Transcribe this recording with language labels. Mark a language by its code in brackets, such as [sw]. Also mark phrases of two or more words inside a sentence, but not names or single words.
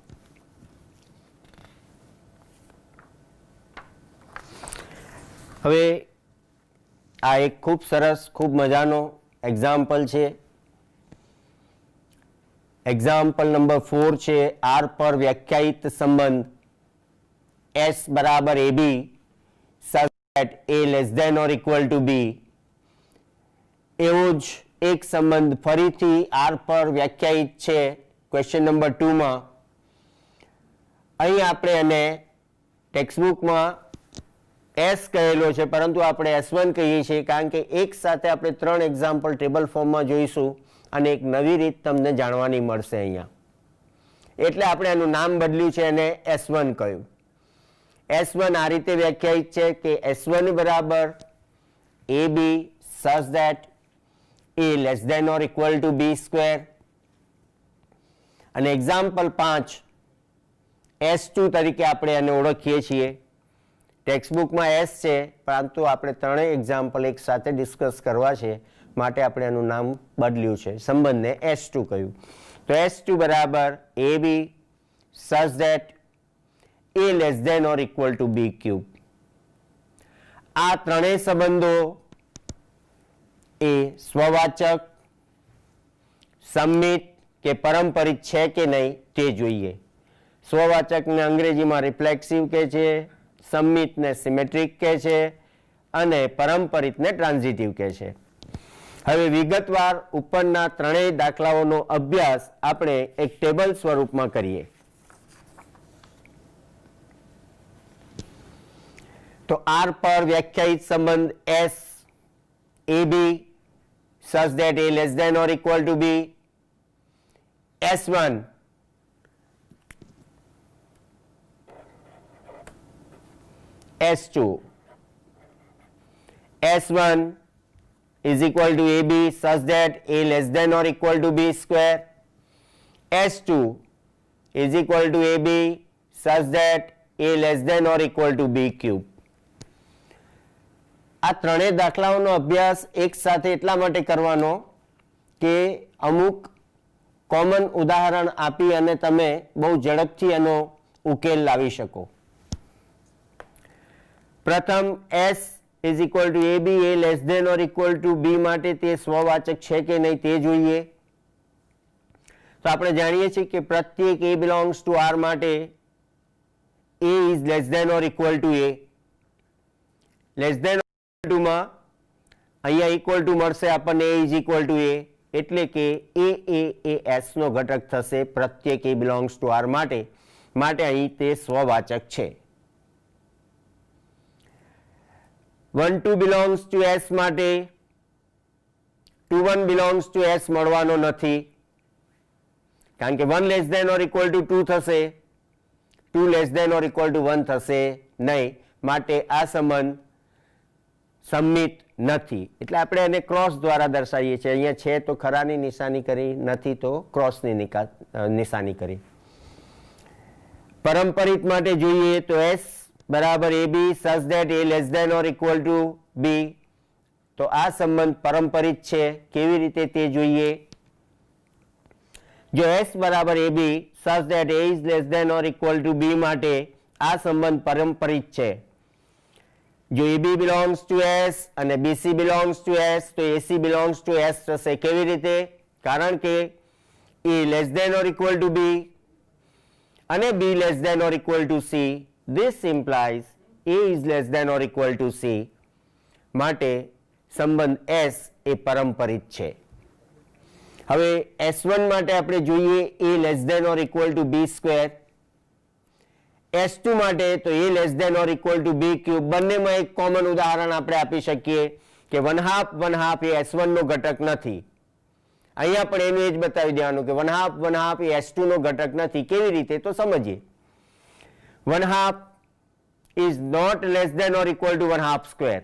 [gu] હવે આ એક ખૂબ સરસ, ખૂબ મજાનો એક્ઝામ્પલ છે. એક્ઝામ્પલ નંબર 4 છે R પર વ્યાખ્યાયિત સંબંધ S બરાબર AB [en] such that A less than or equal to B. [gu] એવો જ એક સંબંધ ફરીથી R પર વ્યાખ્યાયિત છે ક્વેશ્ચન નંબર 2 માં. અહીં આપણે એને ટેક્સ્ટબુકમાં S કહેલો છે, પરંતુ આપણે S1 કહીએ છીએ, કારણ કે એક સાથે આપણે 3 એક્ઝામ્પલ ટેબલ ફોર્મમાં જોઈશું અને એક નવી રીત તમને જાણવાની મળશે અહીંયા. એટલે આપણે એનું નામ બદલ્યું છે અને S1 કહ્યું. [en] S1 [gu] આ રીતે વ્યાખ્યાયિત છે કે [en] S1 બરાબર AB such that A less than or equal to B square. [gu] અને એક્ઝામ્પલ 5 S2 તરીકે આપણે આને ઓળખીએ છીએ. ટેક્સ્ટબુકમાં S છે, પરંતુ આપણે ત્રણેય એક્ઝામ્પલ એક સાથે ડિસ્કસ કરવા છે માટે આપણે આનું નામ બદલ્યું છે, સંબંધને S2 કહ્યું. [en] તો S2 બરાબર AB such that A less than or equal to B cube. [gu] આ ત્રણેય સંબંધો એ સ્વવાચક, સંમિત કે પરંપરિત છે કે નહીં તે જોઈએ. સ્વવાચકને અંગ્રેજીમાં રિફ્લેક્સિવ કહે છે, સંમિતને સિમેટ્રિક કહે છે અને પરંપરિતને ટ્રાન્ઝિટિવ કહે છે. હવે વિગતવાર ઉપરના ત્રણેય દાખલાઓનો અભ્યાસ આપણે એક ટેબલ સ્વરૂપમાં કરીએ. [en] તો [gu] R પર વ્યાખ્યાયિત સંબંધ [en] S AB such that A less than or equal to B, S1 S2, S1 is equal to AB such that A less than or equal to B square, S2 is equal to AB such that A less than or equal to B cube. [gu] આ ત્રણેય દાખલાઓનો અભ્યાસ એક સાથે એટલા માટે કરવાનો કે અમુક કોમન ઉદાહરણ આપી અને તમે બહુ ઝડપથી એનો ઉકેલ લાવી શકો. પ્રથમ [en] S is equal to AB, A less than or equal to B [gu] માટે તે સ્વવાચક છે કે નહીં તે જોઈએ. તો આપણે જાણીએ છીએ કે પ્રત્યેક [en] A belongs to R [gu] માટે [en] A is less than or equal to A. less than [gu] માં અહીંયા [en] equal to [gu] મળશે આપણને [en] A is equal to A, [gu] એટલે કે એ S નો ઘટક થશે પ્રત્યેક [en] A belongs to R [gu] માટે અહીં તે સ્વવાચક છે. 1 2 [en] belongs to S [gu] માટે 2 1 [en] belongs to S [gu] મળવાનો નથી, કારણ કે [en] 1 less than or equal to 2 [gu] થશે, [en] 2 less than or equal to 1 [gu] થશે નહીં, માટે આ સંબંધ સંમિત નથી. એટલે આપણે એને ક્રોસ દ્વારા દર્શાવીએ છીએ. અહીંયા છે તો ખરાની નિશાની કરી, નથી તો ક્રોસની નિશાની કરી. પરંપરિત માટે જોઈએ તો [en] S બરાબર AB such that A less than or equal to B. [gu] તો આ સંબંધ પરંપરિત છે. કેવી રીતે તે જોઈએ. [en] જો S બરાબર AB such that A is less than or equal to B [gu] માટે આ સંબંધ પરંપરિત છે. [en] જો AB belongs to S અને BC belongs to S તો AC belongs to S [gu] થશે. કેવી રીતે? કારણ કે [en] A less than or equal to B અને B less than or equal to C. This implies A is less than or equal to C. [gu] માટે સંબંધ S એ પરંપરિત છે. [en] હવે S1 [gu] માટે આપણે જોઈએ [en] A less than or equal to B square. S2 [gu] માટે તો [en] A less than or equal to B cube. [gu] બંનેમાં એક કોમન ઉદાહરણ આપણે આપી શકીએ કે 1/2 એ S1 નો ઘટક નથી. અહીંયા પણ એનું એ જ બતાવી દેવાનું કે 1/2 એ S2 નો ઘટક નથી. કેવી રીતે? તો સમજીએ. [en] 1/2 is not less than or equal to 1/2 square.